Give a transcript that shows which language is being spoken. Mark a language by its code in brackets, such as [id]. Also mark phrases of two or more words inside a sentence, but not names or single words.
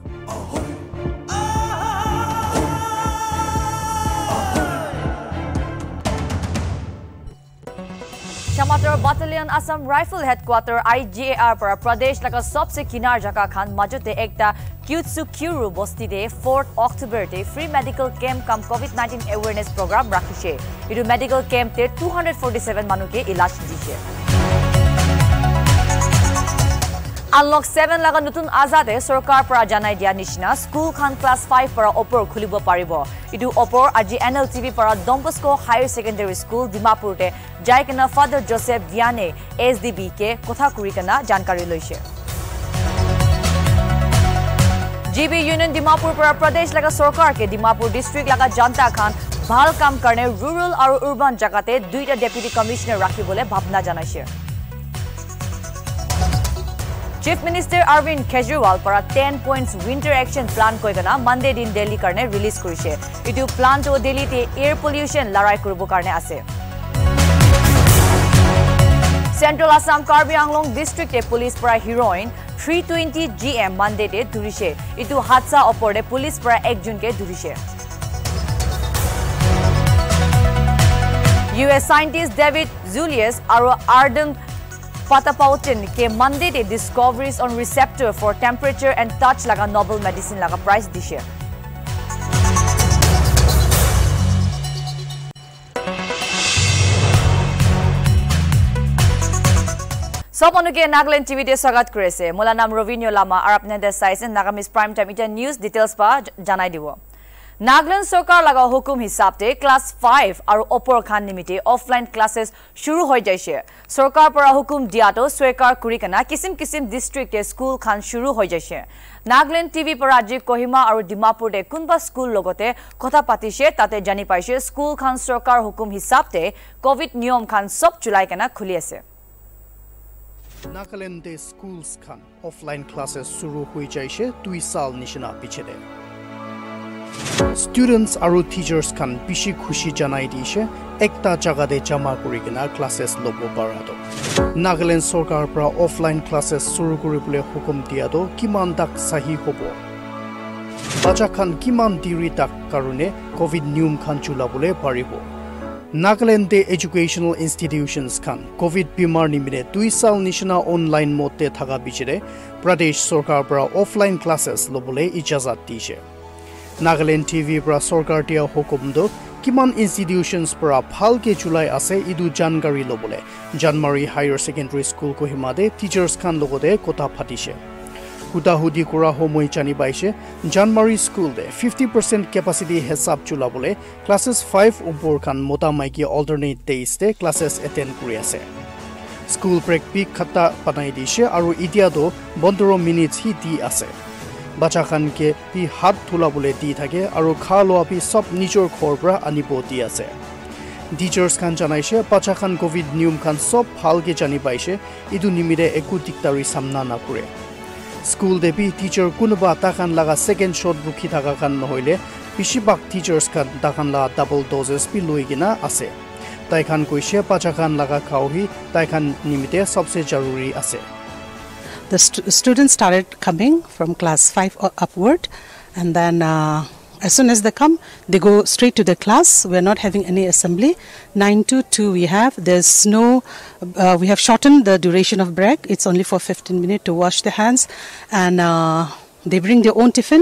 [nag] Chamatar Battalion Assam Rifle Headquarter IGAR para Pradesh laga sabse kinar jaka khan majote ekta Kyutsukuru bosti de 4th October de [en] free medical camp [nag] kam [en] COVID-19 awareness program [nag] rakhishe. Idu [en] medical camp [nag] te 247 manuke ilaj dishe. Unlock 7 laga nutun azade sarkar para janai dia nishina school khan class 5 para opor khulibo paribo. Idu opor aji NLTV para Don Bosco Higher Secondary School Dimapur te jaikana Father Joseph Diane SDB ke kotha kuri kana jankari loise. GB Union Dimapur para Pradesh laga sarkar ke Dimapur district laga janta khan bhal kam karne rural aru urban jagate duita [en] deputy commissioner [nag] rakhibole bhabna janaise. Chief Minister Arvind Kejriwal para [en] 10 points winter action plan [nag] koigana Monday din Delhi karne release kurise. Itu plan to Delhi te [en] air pollution [nag] larai kuribo karne ase. Central Assam Karbi Anglong district te police para heroin 320 GM Monday te dhurise. Itu hadsa opor de police para 1 June ke dhurise. US scientist David Julius aru Ardem Patapautin ke Monday de [en] discoveries on receptor for temperature and touch [nag] laga [en] novel medicine [nag] laga prize dishe. Soponuke Nagaland TV de swagat korese. Mola nam Rovinio Lama ar apne desai se Nagamis Prime Time ita news details pa janai dibo. Nagaland Sarkar laga hukum hisabte class 5 aru opor khan nimite [en] offline classes [nag] shuru hoi jaise. Sarkar para hukum diato swekar kuri kana kisim district te school khan shuru hoi jaise. Nagaland TV para aji Kohima aru Dimapur de kunba school logote kotha patise tate jani paise school khan sarkar hukum hisabte covid niyom khan sob chulai kana khuli ase. Nagaland de schools khan [en] offline classes [nag] shuru hoi jaise 2 saal nishina pichede. Students aru teachers kan bishi khushi janai dishe ekta jaga de jama kurigina classes lobo parado. Nagaland Sarkar pra [en] offline classes [nag] shuru kuribole hukum diado kiman dak sahi hobo. Bacha khan kiman diri tak karone covid niyom khan chulabole paribo. Nagaland de [en] educational institutions [nag] kan covid bimar nimine 2 saal nishina [en] online mode [nag] te thaga bichire Pradesh Sarkar pra [en] offline classes [nag] lobole ijazat dishe. Nagaland TV para Sarkar tia hukum do kiman institutions para phalke chulai ase idu jankari lobole Janmari Higher Secondary School Kohima de teachers khan logode kotha phatise. Hudahudi kura homoi chani baise Janmari School de 50% capacity hesab chulabole classes 5 upor khan mota maiki [en] alternate days [nag] de classes attend kuri ase. [en] School break [nag] pi khata panai dishe aru itia do 15 minutes hi di ase. Bacha khan ke pi hat thula bole di thake aru kha loa pi sob nijor khor pra anibo di ase. Teachers khan janaise bacha khan covid niyom khan sob bhalke jani paise idu nimire eku diktari samna na kure. School de pi teacher kunuba ta khan laga [en] second shot [nag] rukhi thaka khan nohoile bishibak teachers khan ta khan la [en] double doses [nag] pi loigina ase. Tai khan koise bacha khan laga khauhi tai khan nimite sabse jaruri ase. [en] The students started coming from class 5 upward, and then as soon as they come, they go straight to the class. We are not having any assembly. 9 to 2 we have. There's no, we have shortened the duration of break. It's only for 15 minutes to wash their hands, and they bring their own tiffin.